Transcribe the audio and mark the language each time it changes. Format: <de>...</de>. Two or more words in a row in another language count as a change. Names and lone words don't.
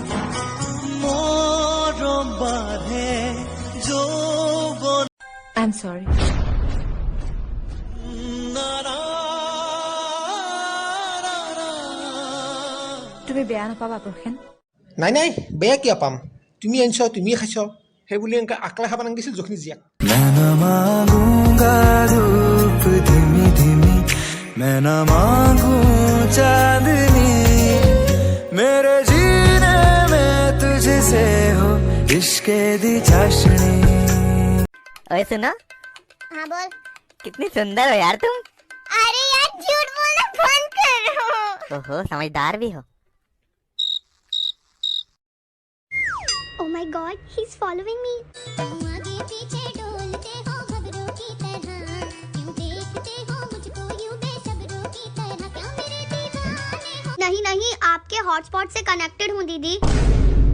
<as>মৰম বাঢ়ে যৌৱন</as> <en>I am sorry</en> <as>তুমি বেয়া নাপাবা প্ৰখেন নাই নাই বেয়া কিয় পাম তুমি আনিছ তুমি খাইছ সেই বুলি এনেকৈ আকলা খাব নাগিছিল জখনি জীয়াক</as> <hi>मैं न मांगूंगा धूप धीमी धीमी मैं न मांगू चांदनी मेरे जीने में तुझसे हो इश्क दी चाशनी ओए सुनो हाँ बोल कितनी सुंदर हो यार तुम अरे यार झूठ बोलना बंद करो ओहो समझदार भी हो</hi> <en>Oh my God, he's following me.</en> <hi>आगे पीछे डोलते हो खबरों की तरह क्यों देखते हो मुझको यूं बेसब्रों की तरह क्या मेरे दीवाने हो नहीं नहीं आपके हॉटस्पॉट से कनेक्टेड हूँ दीदी</hi>